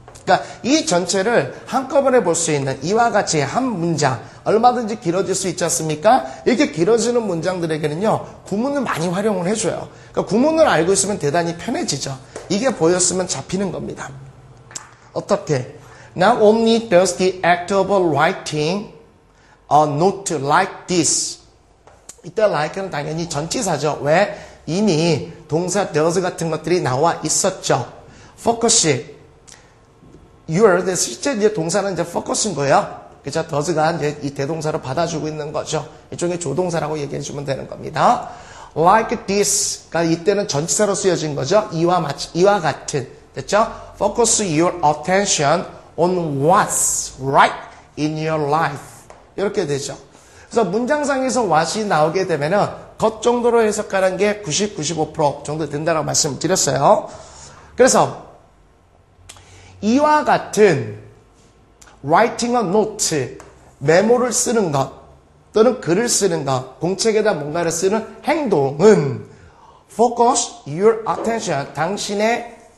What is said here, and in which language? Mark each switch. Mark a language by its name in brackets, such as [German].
[Korean] 그러니까 이 전체를 한꺼번에 볼 수 있는 이와 같이 한 문장, 얼마든지 길어질 수 있지 않습니까? 이렇게 길어지는 문장들에게는요, 구문을 많이 활용을 해줘요. 그러니까 구문을 알고 있으면 대단히 편해지죠. 이게 보였으면 잡히는 겁니다. 어떻게? [English] Not only does the act of writing a note like this. [Korean] 이때 like는 당연히 전치사죠. 왜? 이미 동사 does 같은 것들이 나와 있었죠. [English] focus. [Korean] your, 실제 이제 동사는 이제 focus인 거예요. 그죠? does가 이제 이 대동사를 받아주고 있는 거죠. 일종의 조동사라고 얘기해 주면 되는 겁니다. Like this가 이때는 전치사로 쓰여진 거죠. 이와 같은. 됐죠? [English] Focus your attention on what's right in your life. [Korean] 이렇게 되죠. 그래서 문장상에서 what이 나오게 되면은 것 정도로 해석하는 게 90, 95% 정도 된다고 말씀드렸어요. 그래서 이와 같은 [English] writing a note, [Korean] 메모를 쓰는 것 또는 글을 쓰는 것, 공책에다 뭔가를 쓰는 행동은 [English] focus your attention, [Korean] 당신의